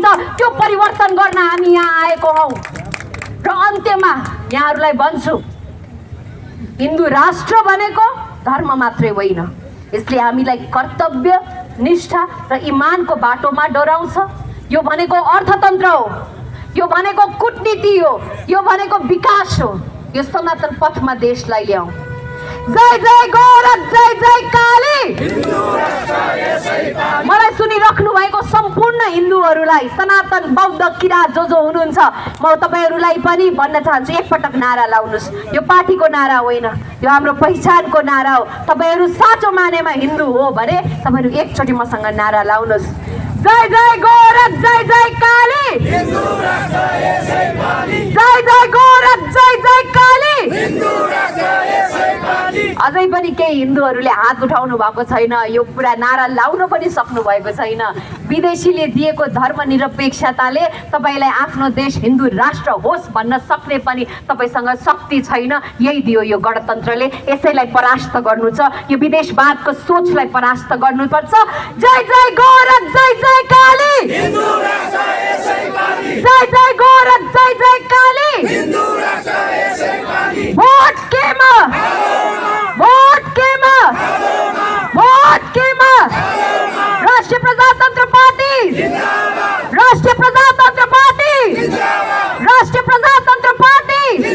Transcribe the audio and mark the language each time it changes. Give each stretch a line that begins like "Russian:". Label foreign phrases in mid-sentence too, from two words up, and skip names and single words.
Nepali: त्यो परिवर्तन गर्न हामी यहाँ आएको हौ। र अन्त्यमा यहाँहरुलाई भन्छु, हिन्दू राष्ट्र भनेको धर्म मात्रै होइन। यसले हामीलाई कर्तव्य, निष्ठा र इमानको बाटोमा डोराउँछ। यो भनेको अर्थतन्त्र हो, यो भनेको कूटनीति हो, यो भनेको विकास हो। यो सनातन पथमा देशलाई ल्याऊ। जय जय गोरख, जय जय काली। मलाई सुनिराख्नु भएको सम्पूर्ण हिन्दूहरूलाई, सनातन बौद्ध किराँत जो जो हुनुहुन्छ, म तपाईहरुलाई पनि भन्न चाहन्छु, एकपटक नारा लाउनुस्। यो पार्टीको नारा होइन, यो हाम्रो पहिचानको नारा हो। तपाईहरु साँचो मानेमा हिन्दू हो भने तपाईहरु एकचोटि मसँग नारा लाउनुस्। जय जय गोरख, जय जय काली। जय जय गोरख, जय जय काली। अझै पनि केही हिन्दूहरूले हात उठाउनु भएको छैन, यो पुरा नारा लाउन पनि सक्नु भएको छैन। विदेशीले दिएको धर्मनिरपेक्षताले तपाईलाई आफ्नो देश हिन्दू राष्ट्र होस् भन्न सक्ने पनि तपाईसँग शक्ति छैन। यही दियो यो गणतन्त्रले। यसैलाई परास्त गर्नु छ। यो विदेशवादको सोचलाई परास्त गर्नुपर्छ। जय जय गोरख, जय जय काली। जय जय गोरख, जय जय काली। भोट केमा? भोट केमा? भोट केमा? राष्ट्रिय प्रजातन्त्र पार्टी, राष्ट्रिय प्रजातन्त्र पार्टी, राष्ट्रिय प्रजातन्त्र पार्टी।